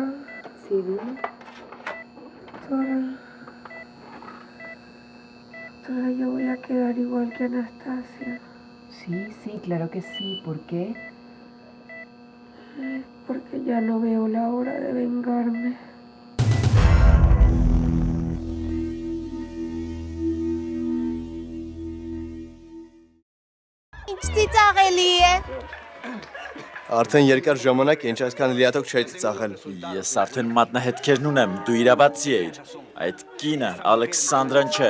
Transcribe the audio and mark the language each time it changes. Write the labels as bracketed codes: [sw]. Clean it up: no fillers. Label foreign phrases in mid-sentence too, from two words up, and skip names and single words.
[es] Sí, dime. Doctora. Doctora, yo voy a quedar igual que Anastasia. Sí, claro que sí. ¿Por qué? Porque ya no veo la hora de vengarme. [hy] Ինչ ծիծաղելի է։ Արդեն երկար ժամանակ է, ինչ այսքան լիաթոք չէի ծիծաղել։ Ես արդեն մատնահետքերն ունեմ, դու իրավացի էիր։ Այդ կինը Ալեքսանդրան չէ։